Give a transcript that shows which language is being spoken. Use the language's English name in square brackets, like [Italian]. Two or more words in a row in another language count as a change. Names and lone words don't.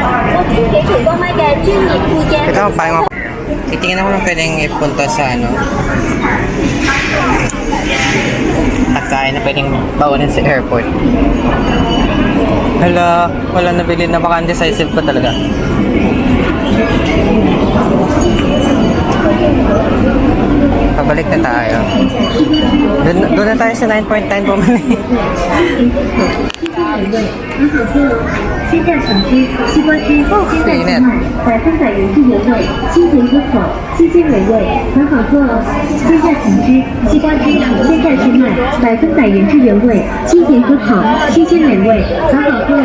[Filipino] Ito, parang titingin ako ng pwedeng ipunta sa pagkain na pwedeng baunin sa airport. Hala, wala nabili na, baka undecisive pa talaga. Pabalik na tayo. Doon na tayo sa 9.9 bumili. [Chinese] 很好喝哦，鲜榨橙汁、西瓜汁、鲜榨青麦、百分百原汁原味，清甜可口，新鲜美味，很好喝哦。鲜榨橙汁、西瓜汁、鲜榨青麦，百分百原汁原味，清甜可口，新鲜美味，很好喝哦。